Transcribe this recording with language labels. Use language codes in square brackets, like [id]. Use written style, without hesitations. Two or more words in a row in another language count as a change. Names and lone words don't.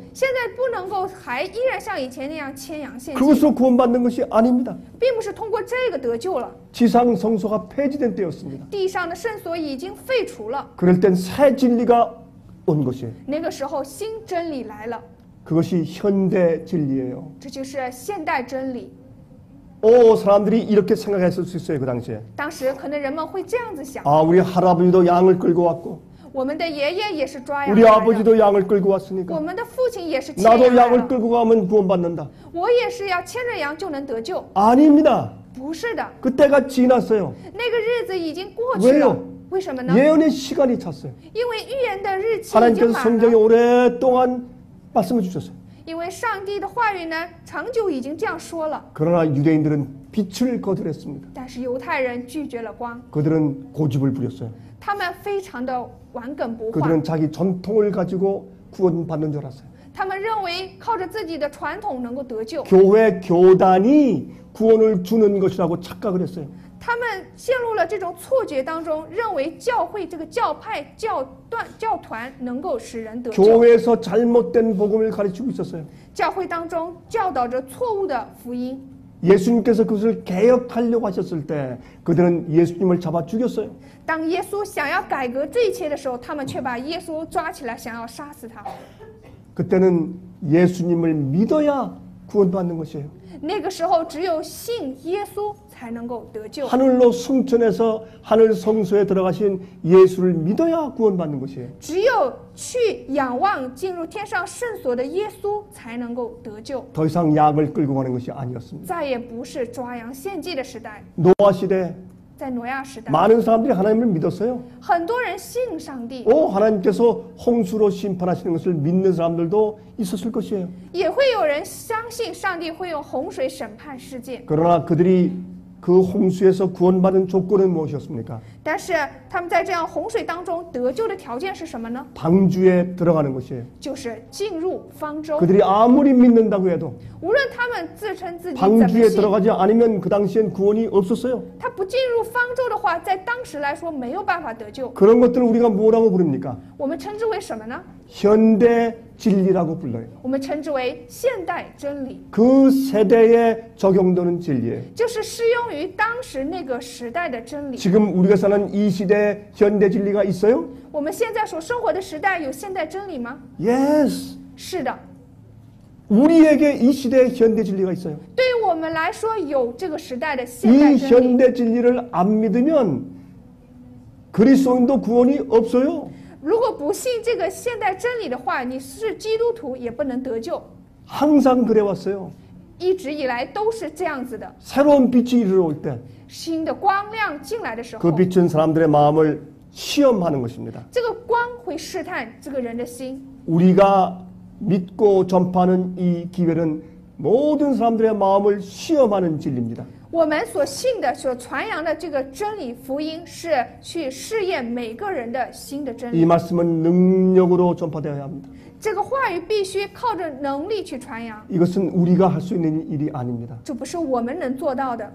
[zh] 现在不能够还依然像以前那样牵羊献祭， [ko] 그것으로 구원받는 것이 아닙니다. [zh] 并不是通过这个得救了。 [ko] 지상 성소가 폐지된 때였습니다. [zh] 地上的圣所已经废除了， [ko] 그럴 땐 새 진리가 온 것이에요. [zh] 那个时候新真理来了， [ko] 그것이 현대 진리예요. [zh] 这就是现代真理。 [ko] 사람들이 이렇게 생각했을 수 있어요. 그 당시에. [zh] 当时可能人们会这样子想： [ko] 우리 할아버지도 양을 끌고 왔고 [zh] 我们的爷爷也是抓羊 [ko] 우리 [zh] 来的， [ko] 아버지도 양을 끌고 [zh] 我 [ko] 왔으니까 [zh] 们的父亲也是牵羊 [ko] 나도 [zh] 来 [ko] 양을 [zh] 了， [ko] 끌고 가면 구원받는다. [zh] 我也是要牵着羊就能得救。 [ko] 아닙니다. [zh] 不是的， [ko] 그때가 지났어요. [zh] 那个日子已经过去了 [ko] 왜요 。 [zh] 为什么呢？ [ko] 예언의 시간이 찼어요. [zh] 因为预言的日期已经 [ko] 하나님께서 [zh] 满 [ko] 성경에 [zh] 了。 [ko] 오랫동안 말씀을 주셨어요. [zh] 因为上帝的话语呢，长久已经这样说了， [ko] 그러나 유대인들은 빛을 거절했습니다. [zh] 但是犹太人拒绝了光， [ko] 그들은 고집을 부렸어요. [zh] 他们非常的顽梗不化， [ko] 그들은 자기 전통을 가지고 구원받는 줄 알았어요. [zh] 他们认为靠着自己的传统能够得救， [ko] 교회 교단이 구원을 주는 것이라고 착각을 했어요. [zh] 他们陷入了这种错觉当中，认为教会这个教派、教团能够使人得救。 [ko] 교회에서 잘못된 복음을 가르치고 있었어요. [zh] 教会当中教导着错误的福音， [ko] 예수님께서 그것을 개혁하려고 하셨을 때 그들은 예수님을 잡아 죽였어요. [zh] 当耶稣想要改革这一切的时候，他们却把耶稣抓起来，想要杀死他。 [ko] 그때는 예수님을 믿어야 구원받는 것이에요. [zh] 那个时候，只有信耶稣才能够得救。 [ko] 하늘로 승천해서 하늘 성소에 들어가신 예수를 믿어야 구원받는 것이에요. [zh] 只有去仰望进入天上圣所的耶稣，才能够得救。 [ko] 더 이상 양을 끌고 가는 것이 아니었습니다. [zh] 再也不是抓羊献祭的时代， [ko] 노아 시대 [zh] 在挪亚时代， [ko] 많은 사람들이 하나님을 믿었어요. [zh] 很多人信上帝， [ko] 하나님께서 홍수로 심판하시는 것을 믿는 사람들도 있었을 것이에요. [zh] 也会有人相信上帝会用洪水审判世界。 [ko] 그러나 그들이 그 그 홍수에서 구원받은 조건은 무엇이었습니까? [zh] 但是他们在这样洪水当中得救的条件是什么呢？ [ko] 방주에 들어가는 것이에요. [zh] 就是进入方舟。 [ko] 그들이 아무리 믿는다고 해도 [zh] 无论他们自称自己怎 [ko] 방주에 [zh] 么信， [ko] 들어가지 않으면 그 당시엔 구원이 없었어요. [zh] 他不进入方舟的话，在当时来说没有办法得救。 [ko] 그런 것들을 우리가 뭐라고 부릅니까? [zh] 我们称之为什么呢？ [ko] 현대 진리라고 불러요. [zh] 我们称之为现代真理， [ko] 그 세대에 적용되는 진리예요. [zh] 就是适用于当时那个时代的真理。 [ko] 지금 우리가 사는 이 시대에 현대 진리가 있어요? [zh] 我们现在所生活的时代有现代真理吗？ [en] Yes. [zh] 是的， [ko] 우리에게 이 시대에 현대 진리가 있어요. [zh] 对于我们来说有这个时代的现代 [ko] 이 [zh] 真理。 [ko] 현대 진리를 안 믿으면 그리스도인도 구원이 없어요. [zh] 如果不信这个现代真理的话，你是基督徒也不能得救。 [ko] 항상 그래왔어요. [zh] 一直以来都是这样子的。 [ko] 새로운 빛이 이르러올 때 그 [zh] 新的光亮进来的时候， [ko] 빛은 사람들의 마음을 시험하는 것입니다. [zh] 这个光会试探这个人的心。 [ko] 우리가 믿고 전파하는 이 기회는 모든 사람들의 마음을 시험하는 진리입니다. [zh] 我们所信的、所传扬的这个真理福音，是去试验每个人的心的真 [ko] 이 [zh] 理。 [ko] 말씀은 능력으로 전파되어야 합니다. [zh] 这个话语必须靠着能力去传扬， [ko] 이것은 우리가 할 수 있는 일이 아닙니다. [zh] 这不是我们能做到的。